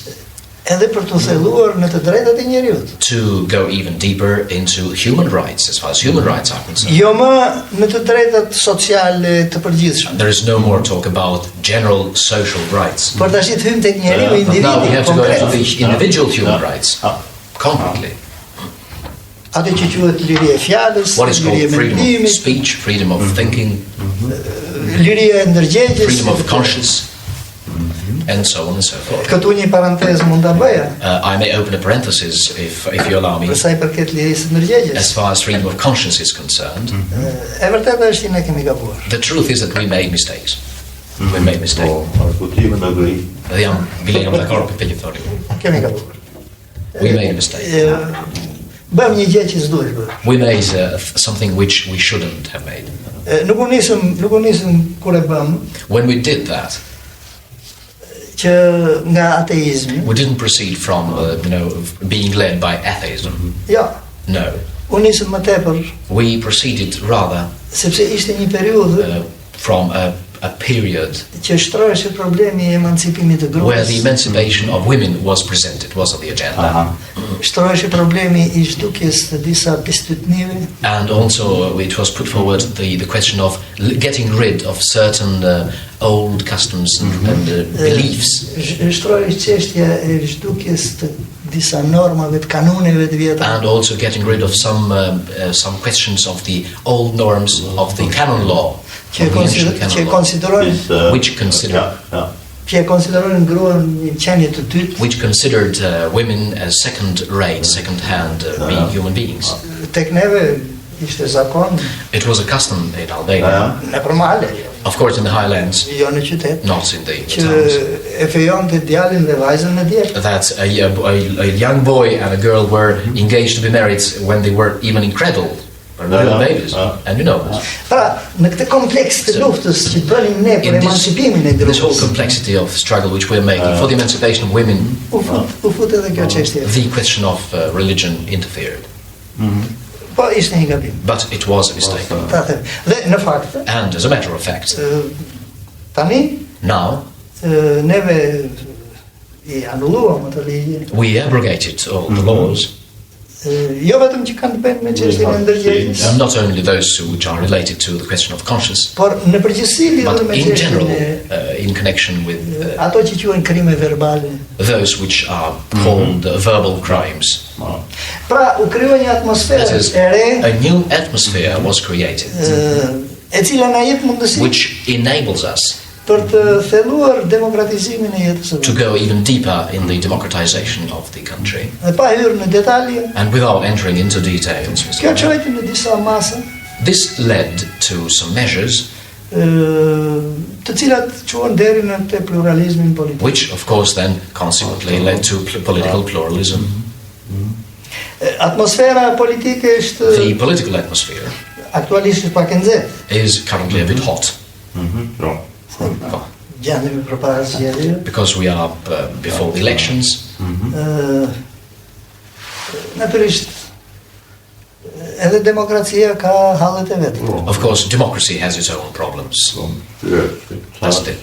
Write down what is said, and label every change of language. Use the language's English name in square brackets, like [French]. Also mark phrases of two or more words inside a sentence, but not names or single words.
[Albanian] edhe për të thelluar në të drejtat e njeriut. [English] to go even deeper into human rights, as far as human rights are concerned. [Albanian] Jo më në të drejtat sociale të përgjithshme. [English] There is no more talk about general social rights. [Albanian] Por tash të hym tek njeriu [English] But now we [Albanian] individi [English] have to go into [Albanian] konkret. [English] the individual human rights, concretely. [Albanian] Atë që quhet liria e fjalës, [English] What is [Albanian] liria e [English] called freedom of [Albanian] mendimit, [English] speech, freedom of thinking, [Albanian] liria e ndërgjegjes. [English] freedom of conscience, and so on and so forth. [Albanian] Këtu një parantezë mund ta bëja, [English] I may open a parenthesis if you allow me. [Albanian] për sa i përket lirisë së ndërgjegjes. [English] As far as freedom of conscience is concerned, [Albanian] E vërteta është që ne kemi gabuar. [English] the truth is that we made mistakes. We made mistakes. Argutimin agree. [Albanian] Dhe jam bilejam dakord për që thoni. Kemi gabuar. [English] We made a mistake. [Albanian] Bëm një gjë që s'duhet bërë. [English] We made something which we shouldn't have made. [Albanian] Nuk u nisëm kur e bëm [English] When we did that, [Albanian] që nga ateizmi. [English] we didn't proceed from, being led by atheism. [Albanian] Jo, [English] No. [Albanian] u nisëm më tepër [English] We proceeded rather [Albanian] sepse ishte një periudhë [English] from a period [Albanian] që shtroheshe problemi i emancipimit të [English] where the [Albanian] gruas. [English] emancipation of women was presented, was on the agenda. [Albanian] Shtroheshe problemi i zhdukjes të disa bestytnive. [English] And also it was put forward the question of getting rid of certain old customs and beliefs. [Albanian] Shtrohesh çështja e zhdukjes të disa normave, të kanuneve të vjetra. [English] And also getting rid of some questions of the old norms of the canon law, [Albanian] Që [English] of the ancient canon law, [Albanian] konsiderojnë [English] which considered [Albanian] që konsiderojnë gruan një qenie të dytë. [English] which considered women as second-rate, second-hand human beings. [Albanian] Tek neve ishte zakon [English] It was a custom in Albania, [Albanian] në përmale, [English] of course in the highlands, [Albanian] jo në qytet, [English] not in the [Albanian] që [English] towns, [Albanian] e fejon të djalin dhe vajzën në djelë. [English] that a young boy and a girl were engaged to be married when they were even in cradle, or little babies, and you know this. [Albanian] Pra, në këtë kompleks të luftës që bënim ne për [English] In [Albanian] emancipimin e [English] this whole [Albanian] gruas, [English] complexity of struggle which we're making for the emancipation of women, [Albanian] u fut edhe kjo çështje. [English] the question of religion interfered. [Albanian] Po ishte një gabim. [English] But it was a mistake. [Albanian] Ta them. Dhe në fakt, [English] And as a matter of fact, [Albanian] Tani, [English] Now, [Albanian] neve I anulluam atë ligje. [English] we abrogated all the laws, [Albanian] Jo vetëm që kanë të bëjnë me çështjen e ndërgjegjës, [English] not only those which are related to the question of conscience, [Albanian] por në përgjithësi lidhur [English] but [Albanian] me [English] in general, [Albanian] çështjen e [English] in connection with [Albanian] ato që quhen krime verbale. [English] those which are called verbal crimes. [Albanian] Pra, u krijoi një [English] That [Albanian] atmosferë [English] is, [Albanian] e re, [English] a new atmosphere was created, [Albanian] e cila na jep mundësi [English] which enables us [Albanian] për të thelluar demokratizimin e jetës së [English] to [Albanian] vetë. [English] go even deeper in the democratization of the country. [Albanian] Dhe pa hyrë në detalje, [English] And without entering into details, Mr. [Albanian] kjo [English] Mayor, [Albanian] çojti në disa masa, [English] this led to some measures [Albanian] të cilat quhen deri në te pluralizmin politik. [English] which, of course, then consequently led to political pluralism. [Albanian] Atmosfera politike është [English] The political atmosphere [Albanian] aktualisht pak e nxehtë. [English] is currently a bit hot [Albanian] Gjendemi përpara zgjedhjeve. [English] because we are before the elections. [Albanian] Natyrisht edhe demokracia ka hallet e vet. [English] Of course, democracy has its own problems. Doesn't it?